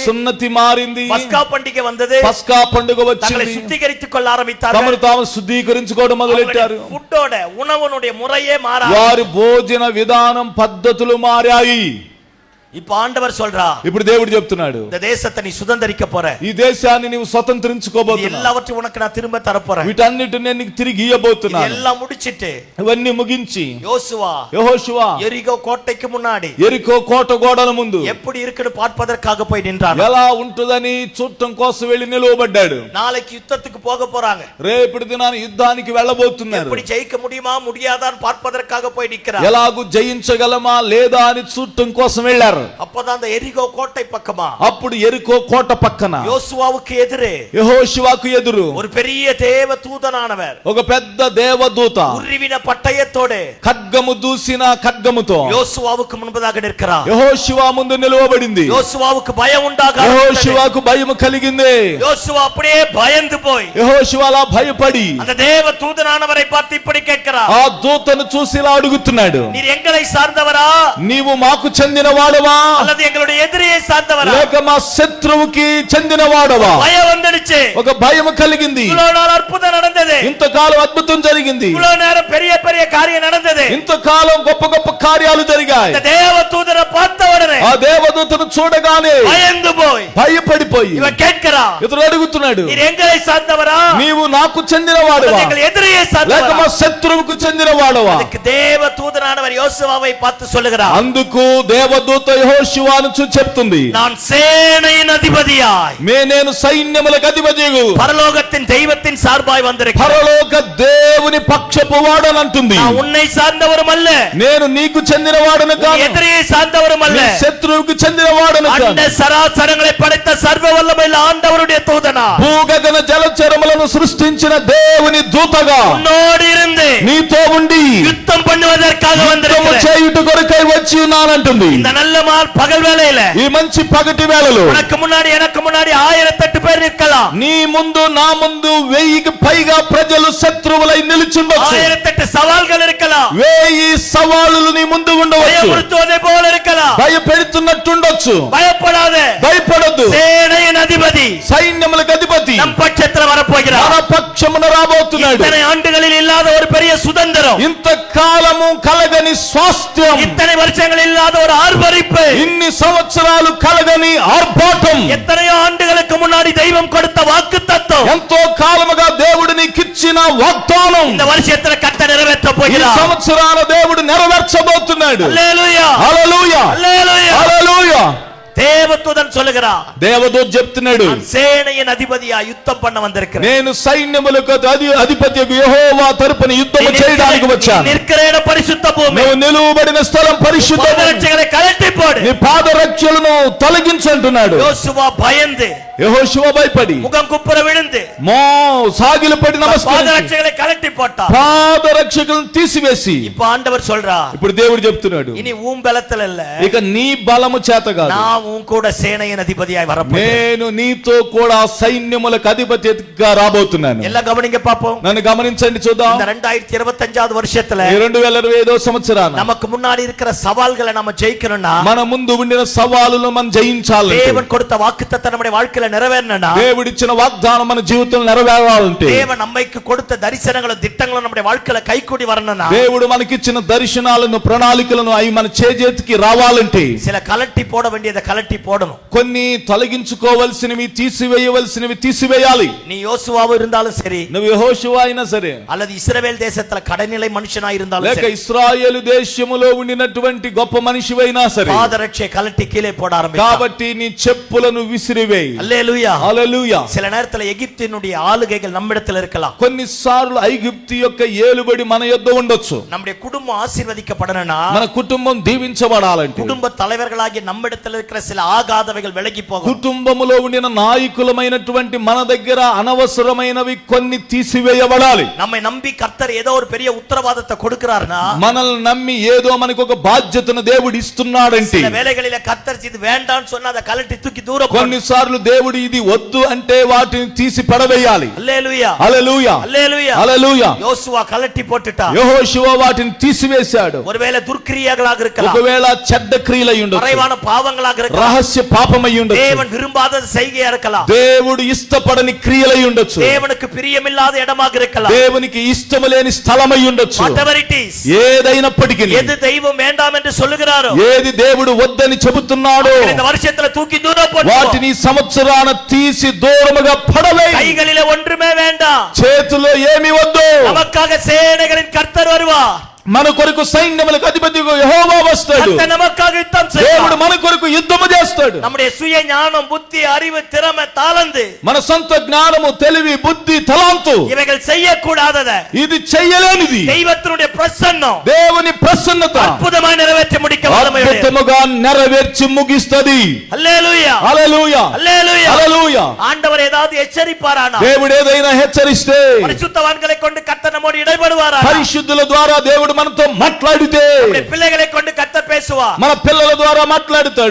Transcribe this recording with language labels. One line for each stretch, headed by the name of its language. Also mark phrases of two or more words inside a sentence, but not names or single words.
Telugu: సున్నతి మారింది,
Tamil: பஸ்கா பண்டிகை வந்தது.
Telugu: పస్కా పండుగ
Tamil: தங்களை
Telugu: వచ్చింది.
Tamil: சுத்திகரித்துக் கொள்ள ஆரம்பித்தார்கள்.
Telugu: తమను తాము శుద్ధీకరించుకోవడం మొదలెట్టారు.
Tamil: ఫుడ్డோட உணவனுடைய మురయే మారారు.
Telugu: వారి భోజన విధానం పద్ధతులు మారాయి.
Tamil: இப்ப ఆండவர் சொல்றா,
Telugu: ఇప్పుడు దేవుడు చెప్తున్నాడు,
Tamil: இந்த தேசத்தை நீ சுதந்தரிக்க போற,
Telugu: ఈ దేశాన్ని నీవు స్వతంత్రించుకోబోతున్నావు,
Tamil: எல்லாவற்றையும் உனக்கு நான் திரும்ப தர போறேன்,
Telugu: వీటన్నిటిని నేను నీకు తిరిగి ఇయ్యబోతున్నాను.
Tamil: எல்லாம் முடிச்சிட்டு
Telugu: ఇవన్నీ ముగించి
Tamil: யோசுவா
Telugu: యెహోషువ
Tamil: எரிகோ கோட்டைக்கு முன்னாடி
Telugu: ఎరికో కోట గోడల ముందు
Tamil: எப்படி இருக்குன்னு பார்ப்பதற்காக போய் நின்றான்.
Telugu: ఎలా ఉంటుందని చూడటం కోసం వెళ్ళి నిలవబడ్డాడు.
Tamil: நாளைக்கு யுத்தத்துக்கு போக போறாங்க,
Telugu: రేపటి దినాన యుద్ధానికి వెళ్ళబోతున్నారు.
Tamil: எப்படி ஜெயிக்க முடியுமா முடியாதான்னு பார்ப்பதற்காக போய் நிக்கிறார்.
Telugu: ఎలాగూ జయించగలమా లేదా అని చూడటం కోసం వెళ్ళారు.
Tamil: அப்பதான் அந்த எரிகோ கோட்டை பக்கமா,
Telugu: అప్పుడు ఎరికో కోట పక్కన
Tamil: யோசுவாவுக்கு எதிரே
Telugu: యెహోషువకు ఎదురు
Tamil: ஒரு பெரிய தேவ தூதனானவர்
Telugu: ఒక పెద్ద దేవదూత
Tamil: உருவின பட்டயத்தோட
Telugu: ఖడ్గము దూసిన ఖడ్గముతో
Tamil: யோசுவாவுக்கு முன்பதாக நிற்கிறார்.
Telugu: యెహోషువ ముందు నిలవబడింది.
Tamil: யோசுவாவுக்கு பயம் உண்டாக,
Telugu: యెహోషువకు భయం కలిగింది.
Tamil: யோசுவா அப்படியே பயந்து போய்
Telugu: యెహోషువ అలా భయపడి
Tamil: அந்த தேவ தூதனானவரை பார்த்து இப்படி கேட்கிறார்,
Telugu: ఆ దూతను చూసి ఇలా అడుగుతున్నాడు,
Tamil: நீர் எங்களை சார்ந்தவரா
Telugu: నీవు మాకు చెందిన వాడవా
Tamil: அல்லது எங்களுடைய எதிரியை சார்ந்தவரா?
Telugu: లేక మా శత్రువుకి చెందిన వాడవా?
Tamil: பயம் வந்துடுச்சு.
Telugu: ఒక భయం కలిగింది.
Tamil: இவ்வளவு நாள் அற்புதம் நடந்தது,
Telugu: ఇంతకాలం అద్భుతం జరిగింది,
Tamil: இவ்வளவு நேரம் பெரிய பெரிய காரியம் நடந்தது.
Telugu: ఇంతకాలం గొప్ప గొప్ప కార్యాలు జరిగాయి.
Tamil: இந்த தேவ தூதரை பார்த்த உடனே
Telugu: ఆ దేవదూతను చూడగానే
Tamil: பயந்து போய்
Telugu: భయపడిపోయి
Tamil: இவன் கேட்கிறான்,
Telugu: ఇతడు అడుగుతున్నాడు,
Tamil: நீர் எங்களை சார்ந்தவரா
Telugu: నీవు నాకు చెందిన వాడవా
Tamil: எங்கள் எதிரியை
Telugu: లేక
Tamil: சார்ந்தவரா?
Telugu: మా శత్రువుకు చెందిన వాడవా?
Tamil: அதுக்கு தேவ தூதனானவர் யோசுவாவை பார்த்து சொல்லுகிறார்,
Telugu: అందుకు దేవదూత యెహోషువను చూసి చెప్తుంది,
Tamil: நான் சேனையின் அதிபதியாய்
Telugu: నేను సైన్యములకు అధిపతియగు
Tamil: பரலோகத்தின் தெய்வத்தின் சார்பாய் வந்திருக்கிறேன்.
Telugu: పరలోక దేవుని పక్షపు వాడనంటుంది.
Tamil: நான் உன்னை சார்ந்தவரும் அல்ல,
Telugu: నేను నీకు చెందిన వాడను
Tamil: உன்
Telugu: కాను,
Tamil: எதிரியை சார்ந்தவரும் அல்ல,
Telugu: నీ శత్రువుకు చెందిన వాడను
Tamil: அந்த
Telugu: కాను.
Tamil: சராசரங்களை படைத்த சர்வ வல்லமையுள்ள ஆண்டவருடைய தூதனா,
Telugu: భూగగన జలచరములను సృష్టించిన దేవుని దూతగా
Tamil: உன்னோடு இருந்து
Telugu: నీతో ఉండి
Tamil: யுத்தம் பண்ணுவதற்காக
Telugu: యుద్ధము
Tamil: வந்திருக்கிறேன்.
Telugu: చేయుట కొరకై వచ్చి ఉన్నానంటుంది.
Tamil: இந்த நல்ல பகல் வேளையில
Telugu: ఈ మంచి పగటి వేళలో
Tamil: உனக்கு முன்னாடி எனக்கு முன்னாடி 1008 பேர் நிற்கலாம்,
Telugu: నీ ముందు నా ముందు 1000కి పైగా ప్రజలు శత్రువులై నిలుచుండొచ్చు.
Tamil: 1008 సవాల్கள் இருக்கலாம்,
Telugu: 1000 సవాలులు నీ ముందు ఉండవచ్చు,
Tamil: பயமுறுத்துவதை போல இருக்கலாம்.
Telugu: భయపెడుతున్నట్టుండొచ్చు.
Tamil: பயப்படாதே,
Telugu: భయపడొద్దు.
Tamil: சேனையின் அதிபதி
Telugu: సైన్యములకు అధిపతి
Tamil: நம் பட்சத்தில் வரப்போகிறார்.
Telugu: మన పక్షమున రాబోతున్నాడు.
Tamil: இத்தனை ஆண்டுகளில் இல்லாத ஒரு பெரிய சுதந்திரம்,
Telugu: ఇంతకాలము కలగని స్వాస్థ్యం,
Tamil: இத்தனை வருஷங்கள் இல்லாத ஒரு ஆர்ப்பரிப்பு,
Telugu: ఇన్ని సంవత్సరాలు కలగని ఆర్భాటం,
Tamil: எத்தனையோ ஆண்டுகளுக்கு முன்னாடி தெய்வம் கொடுத்த வாக்குத்தத்தம்
Telugu: ఎంతో కాలముగా దేవుడు నీకిచ్చిన వాగ్దానం
Tamil: இந்த வருஷத்துல கர்த்தர் நிறைவேற்ற
Telugu: ఈ
Tamil: போகிறார்.
Telugu: సంవత్సరాల దేవుడు నెరవేర్చబోతున్నాడు.
Tamil: அல்லேலூயா,
Telugu: హల్లెలూయా,
Tamil: அல்லேலூயா.
Telugu: హల్లెలూయా.
Tamil: தேவதூதன் சொல்லுகிறார்,
Telugu: దేవదూత చెప్తున్నాడు,
Tamil: நான் சேனையின் அதிபதியா யுத்தம் பண்ண வந்திருக்கிறேன்.
Telugu: నేను సైన్యములకు అధిపతి యెహోవా తరపున యుద్ధము చేయడానికి వచ్చాను.
Tamil: நிற்கிற இடம் பரிசுத்த பூமி,
Telugu: నువ్వు నిలువబడిన స్థలం పరిశుద్ధం,
Tamil: பாதரட்சைகளை கழட்டி போடு.
Telugu: నీ పాదరక్షలను తొలగించంటున్నాడు.
Tamil: யோசுவா பயந்து
Telugu: యెహోషువ భయపడి
Tamil: முகம் குப்புற விழுந்து
Telugu: సాగిలపడి నమస్కరించి
Tamil: பாதரட்சைகளை கழட்டி போட்டார்.
Telugu: పాదరక్షకులను తీసివేసి
Tamil: இப்ப ఆండவர் சொல்றார்,
Telugu: ఇప్పుడు దేవుడు చెప్తున్నాడు,
Tamil: இனி உன் பலத்துல இல்ல,
Telugu: ఇక నీ బలము చేత కాదు,
Tamil: நான் உன் கூட சேனையின் அதிபதியாய் வரப்போறேன்.
Telugu: నేను నీతో కూడా సైన్యములకు అధిపతిగా రాబోతున్నాను.
Tamil: எல்லாம் கவனிங்க பாப்போம்.
Telugu: నన్ను గమనించండి చూద్దాం.
Tamil: இந்த 2025வது வருஷத்துல
Telugu: 2025వ సంవత్సరాన
Tamil: நமக்கு முன்னாடி இருக்கிற சவால்களை நம்ம ஜெயிக்கணும்னா,
Telugu: మన ముందు ఉండిన సవాలులను మనం జయించాలి.
Tamil: தேவன் கொடுத்த வாக்குத்தத்தம் நம்முடைய வாழ்க்கையில நிறைவேறணும்னா,
Telugu: దేవుడిచ్చిన వాగ్దానం మన జీవితంలో నెరవేరాలంటే,
Tamil: தேவன் நம்மைக்கு கொடுத்த தரிசனங்களும் திட்டங்களும் நம்முடைய வாழ்க்கையில கைகூடி வரணும்னா
Telugu: దేవుడు మనకిచ్చిన దర్శనాలను ప్రణాళికలను అవి మన చేతికి రావాలంటే
Tamil: சில கலட்டி போட வேண்டியதை கலட்டி போடணும்.
Telugu: కొన్ని తొలగించుకోవాల్సినవి తీసివేయవలసినవి తీసివేయాలి.
Tamil: நீ யோசுவாவா இருந்தாலும் சரி,
Telugu: నువ్వు యెహోషువ అయినా సరే,
Tamil: அல்லது இஸ்ரவேல் தேசத்துல கடைநிலை మనిషినా இருந்தாலும்
Telugu: లేక
Tamil: சரி,
Telugu: ఇశ్రాయేలు దేశములో ఉండినటువంటి గొప్ప మనిషివైనా సరే,
Tamil: பாதரட்சை கலட்டி கீழே போட ஆரம்பிக்கலாம்.
Telugu: కాబట్టి నీ చెప్పులను విసిరివేయి.
Tamil: அல்லேலூயா,
Telugu: హల్లెలూయా.
Tamil: சில நேரத்துல எகிப்தினுடைய ஆளுகைகள் நம்மிடத்தில் இருக்கலாம்.
Telugu: కొన్నిసార్లు ఐగుప్తు యొక్క ఏలుబడి మన యొద్ద ఉండొచ్చు.
Tamil: நம்முடைய குடும்பம் ஆசీర్వదించబడనனா,
Telugu: మన కుటుంబం దీవించబడాలంటే
Tamil: குடும்ப தலைவர்களாகிய நம்மிடத்தில் இருக்கிற சில ஆகாதவைகள் விலகி போகும்.
Telugu: కుటుంబములో ఉండిన నాయకులమైనటువంటి మన దగ్గర అనవసరమైనవి కొన్ని తీసివేయబడాలి.
Tamil: நம்மை நம்பி கர்த்தர் ஏதோ ஒரு பெரிய உத்தரவாதத்தை கொடுக்கிறார்னா,
Telugu: మనల్ని నమ్మి ఏదో మనకు ఒక బాధ్యతను దేవుడు ఇస్తున్నాడంటే,
Tamil: சில வேளைகளில கர்த்தர் இது வேண்டாம்னு சொன்னா அதை கலட்டி தூக்கி தூர போடணும்.
Telugu: కొన్నిసార్లు దేవుడు ఇది వద్దు అంటే వాటిని తీసి పడవేయాలి.
Tamil: அல்லேலூயா,
Telugu: హల్లెలూయా,
Tamil: அல்லேலూயா.
Telugu: హల్లెలూయా.
Tamil: யோசுவா கலட்டி போட்டுட்டா.
Telugu: యెహోషువ వాటిని తీసివేశాడు.
Tamil: ஒருவேளை துர்க்கிரியைகளாக இருக்கலாம்,
Telugu: ఒకవేళ చెడ్డ క్రియలై ఉండొచ్చు,
Tamil: மறைவான பாவங்களாக இருக்கலாம்,
Telugu: రహస్య పాపమై ఉండొచ్చు,
Tamil: தேவன் விரும்பாத செய்கையா இருக்கலாம்,
Telugu: దేవుడు ఇష్టపడని క్రియలై ఉండొచ్చు,
Tamil: தேவனுக்கு பிரியமில்லாத இடமாக இருக்கலாம்,
Telugu: దేవునికి ఇష్టము లేని స్థలమై ఉండొచ్చు.
English: whatever it is,
Telugu: ఏదైనప్పటికీ
Tamil: எது தெய்வம் வேண்டாம் என்று சொல்லுகிறாரோ,
Telugu: ఏది దేవుడు వద్దని చెబుతున్నాడో
Tamil: இந்த வருஷத்துல தூக்கி தூர போடு.
Telugu: వాటిని సంవత్సరాన తీసి దూరముగా పడవేయి.
Tamil: கைகளில ஒன்றுமே வேண்டாம்,
Telugu: చేతిలో ఏమి వద్దు.
Tamil: நமக்காக சேனைகளின் கர்த்தர் வருவார்.
Telugu: మన కొరకు సైన్యములకు అధిపతిగా యెహోవా వస్తాడు.
Tamil: கர்த்தர் நமக்காக யுத்தம்
Telugu: దేవుడు
Tamil: செய்வார்.
Telugu: మన కొరకు యుద్ధము చేస్తాడు.
Tamil: நம்முடைய சுய ஞானம், புத்தி, அறிவு, திறமை, தாளந்து,
Telugu: మన సొంత జ్ఞానము, తెలివి, బుద్ధి, తలాంతు
Tamil: இவைகள் செய்யக்கூடாதத
Telugu: ఇది చెయ్యలేనిది
Tamil: தெய்வத்தினுடைய பிரசன்னம்
Telugu: దేవుని ప్రసన్నత
Tamil: அற்புதமாய் நிறைவேற்றி முடிக்க வல்லமையுடையது.
Telugu: అద్భుతముగా నెరవేర్చి ముగిస్తది.
Tamil: அல்லேலூயா,
Telugu: హల్లెలూయా,
Tamil: அல்லேலூயா.
Telugu: హల్లెలూయా.
Tamil: ஆண்டவர் ஏதாவது எச்சரிப்பாரானா,
Telugu: దేవుడు ఏదైనా హెచ్చరిస్తే,
Tamil: பரிசுத்தவான்களை கொண்டு கர்த்தர் நம்மோடு இடைபடுவாரா,
Telugu: పరిశుద్ధుల ద్వారా దేవుడు మనతో మాట్లాడితే,
Tamil: நம்முடைய பிள்ளைகளை கொண்டு கர்த்தர் பேசுவார்,
Telugu: మన పిల్లల ద్వారా మాట్లాడుతాడు,